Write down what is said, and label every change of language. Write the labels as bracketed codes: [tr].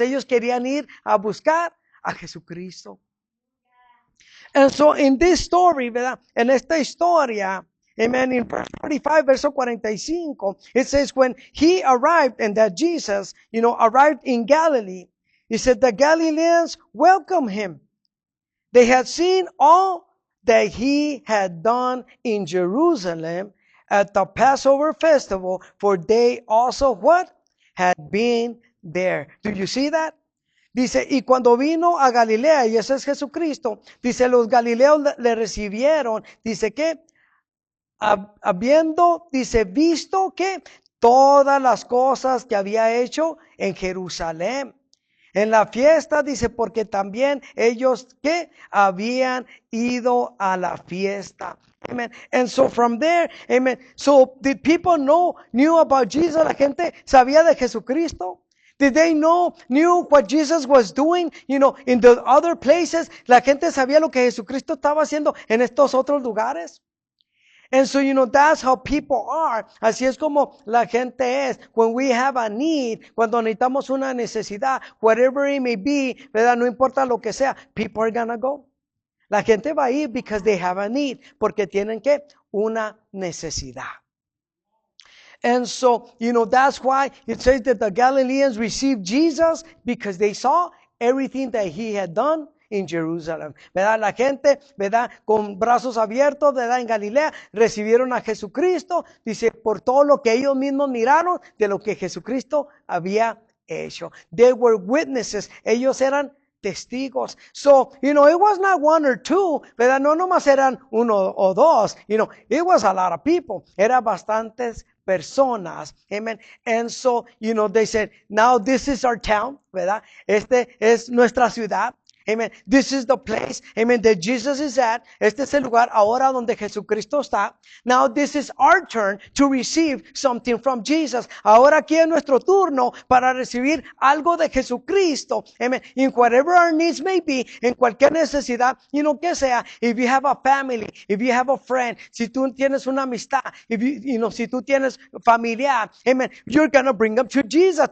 [es] Ellos querían ir a buscar a Jesucristo. [en] And so in this story, [es] ¿verdad? En esta historia, [en] amen, in verse 45, [es] verso 45, [en] it says, when he arrived and that Jesus, arrived in Galilee, he said the Galileans welcomed him. They had seen all that he had done in Jerusalem at the Passover festival, for they also what? Had been there. Do you see that? [es] Dice, y cuando vino a Galilea, y ese es Jesucristo, dice, los galileos le recibieron, dice que, habiendo, dice, visto que todas las cosas que había hecho en Jerusalén. En la fiesta, dice, porque también ellos que habían ido a la fiesta. [en] Amen. And so from there, amen. So did people knew about Jesus? [es] La gente sabía de Jesucristo. [en] Did they knew what Jesus was doing, in the other places? [es] La gente sabía lo que Jesucristo estaba haciendo en estos otros lugares. [en] And so, that's how people are. [es] Así es como la gente es. [en] When we have a need, [es] cuando necesitamos una necesidad, [en] whatever it may be, ¿verdad? [es] No importa lo que sea, [en] people are gonna go. [es] La gente va a ir [en] because they have a need, [es] porque tienen que una necesidad. [en] And so, that's why it says that the Galileans received Jesus because they saw everything that he had done in Jerusalem. [es] ¿Verdad? La gente, ¿verdad? Con brazos abiertos, ¿verdad? En Galilea recibieron a Jesucristo, dice, por todo lo que ellos mismos miraron de lo que Jesucristo había hecho. [en] They were witnesses. [es] Ellos eran testigos. [en] So, it was not one or two, ¿verdad? [es] No nomás eran uno o dos, [en] it was a lot of people. [es] Era bastantes personas. [en] Amen. And so, they said, now this is our town, ¿verdad? [es] Este es nuestra ciudad. Amen. [en] This is the place, amen, that Jesus is at. [es] Este es el lugar ahora donde Jesucristo está. [en] Now this is our turn to receive something from Jesus. [es] Ahora aquí es nuestro turno para recibir algo de Jesucristo. Amen. [en] In whatever our needs may be, [es] en cualquier necesidad, que sea. [en] If you have a family, if you have a friend, [es] si tú tienes una amistad, [en] if you, [es] si tú tienes familiar, [en] amen, you're gonna bring them to Jesus.